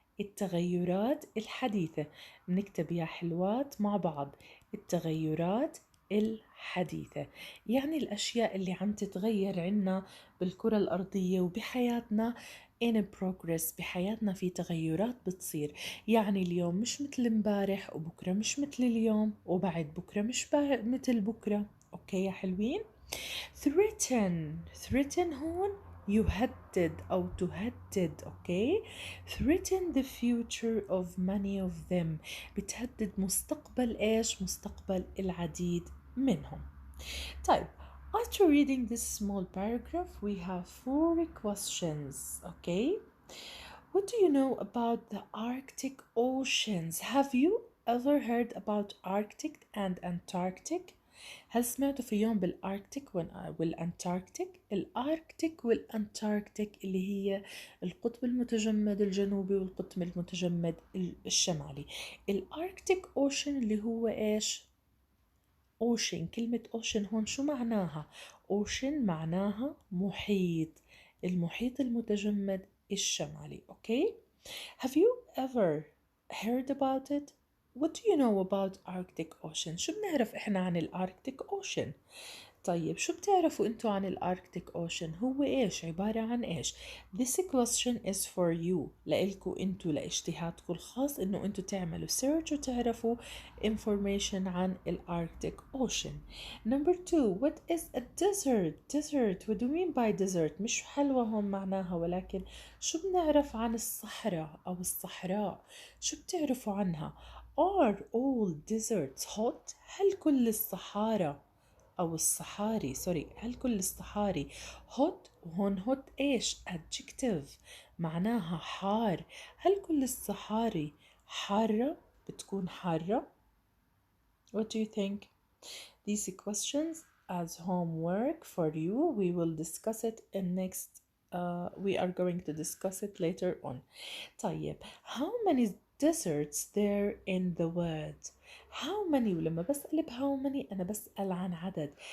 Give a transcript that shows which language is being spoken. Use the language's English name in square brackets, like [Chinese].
[Arabic] التغيرات الحديثة بنكتب يا حلوات مع بعض التغيرات الحديثة، يعني الأشياء اللي عم تتغير عنا بالكرة الأرضية وبحياتنا [English] in progress، [Arabic] بحياتنا في تغيرات بتصير، يعني اليوم مش مثل امبارح وبكرة مش مثل اليوم وبعد بكرة مش مثل بكرة. أوكي يا حلوين؟ threaten هون يهدد أو تهدد. أوكي [English] threaten the future of many of them، [Arabic] بتهدد مستقبل إيش؟ مستقبل العديد منهم. طيب [English] after reading this small paragraph we have 4 questions. Okay, what do you know about the Arctic oceans? Have you ever heard about Arctic and Antarctic؟ [Arabic] هل سمعتوا في يوم بالأركتيك والأنتاركتيك؟ الأركتيك والأنتاركتيك اللي هي القطب المتجمد الجنوبي والقطب المتجمد الشمالي. الأركتيك أوشن اللي هو إيش؟ أوشن. كلمة أوشن هون شو معناها؟ أوشن معناها محيط، المحيط المتجمد الشمالي. [English] Okay? Have you ever heard about it? What do you know about Arctic Ocean؟ [Arabic] شو بنعرف إحنا عن الأركتيك أوشن؟ طيب شو بتعرفوا انتوا عن الاركتيك اوشن؟ هو ايش؟ عبارة عن ايش؟ [English] This question is for you، [Arabic] لإلكوا انتوا لاجتهادكم الخاص انه انتوا تعملوا search وتعرفوا information عن الاركتيك اوشن. [English] Number 2 what is a desert؟ desert what do you mean by desert؟ [Arabic] مش حلوة هون معناها، ولكن شو بنعرف عن الصحراء او الصحراء؟ شو بتعرفوا عنها؟ [English] Are all deserts hot؟ [Arabic] هل كل الصحارى أو الصحاري هل كل الصحاري hot؟ وهون hot إيش؟ adjective معناها حار. هل كل الصحاري حارة؟ بتكون حارة؟ [English] What do you think? These questions as homework for you. We will discuss it in next we are going to discuss it later on. [Arabic] طيب [English] how many deserts there in the world؟ how many، [Arabic] ولما بسأل [English] how many [Arabic] أنا بسأل عن عدد.